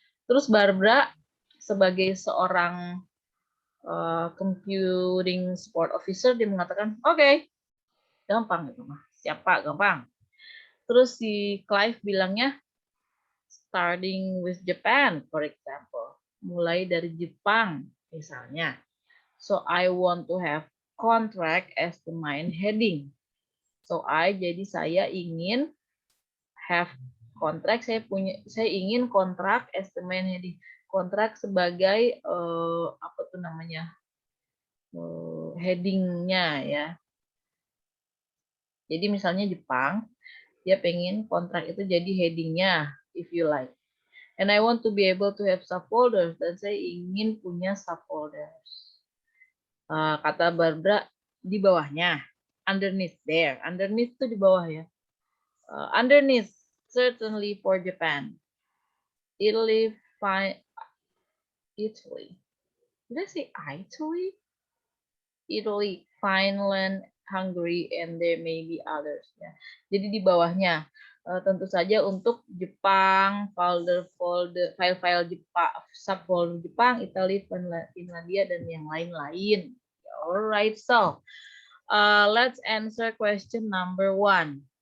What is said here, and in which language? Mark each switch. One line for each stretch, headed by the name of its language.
Indonesian: Terus Barbara sebagai seorang computing support officer, dia mengatakan, oke, gampang itu mah, siapa gampang. Terus si Clive bilangnya,
English: starting with Japan, for example,
Indonesian: mulai dari Jepang misalnya.
English: So I want to have contract as the main heading.
Indonesian: So jadi saya ingin have contract, saya ingin kontrak
English: as the main heading.
Indonesian: Kontrak sebagai apa tuh namanya, headingnya ya. Jadi misalnya Jepang, dia pengen kontrak itu jadi headingnya,
English: if you like. And I want to be able to have subfolders,
Indonesian: dan saya ingin punya subfolders. Kata Barbara, di bawahnya,
English: underneath there,
Indonesian: underneath itu di bawah ya.
English: Underneath, certainly for Japan. Italy, did I say Italy? Italy, Finland, Hungary, and there may be others.
Indonesian: Ya. Jadi di bawahnya, tentu saja untuk Jepang, file-file Jepang, subfolder Jepang, Italy, Finlandia, dan yang lain-lain.
English: Alright, so let's answer question number 1.